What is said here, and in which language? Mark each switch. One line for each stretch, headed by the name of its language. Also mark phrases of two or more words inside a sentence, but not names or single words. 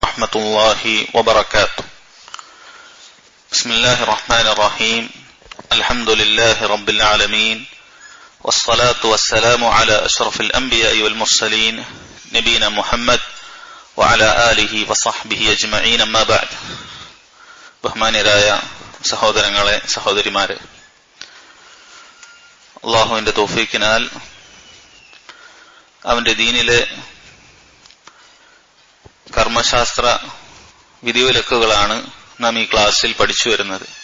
Arabic: ورحمة الله وبركاته. بسم الله الرحمن الرحيم. الحمد لله رب العالمين والصلاة والسلام على أشرف الأنبياء والمرسلين نبينا محمد وعلى آله وصحبه أجمعين. أما بعد.
Malayalam: ബഹുമാന്യരായ സഹോദരങ്ങളെ, സഹോദരിമാരെ, അള്ളാഹുവിന്റെ തൗഫീഖിനാൽ അവന്റെ ദീനിലെ കർമ്മശാസ്ത്ര വിധിവിലക്കുകളാണ് നാം ഈ ക്ലാസ്സിൽ പഠിച്ചു വരുന്നത്.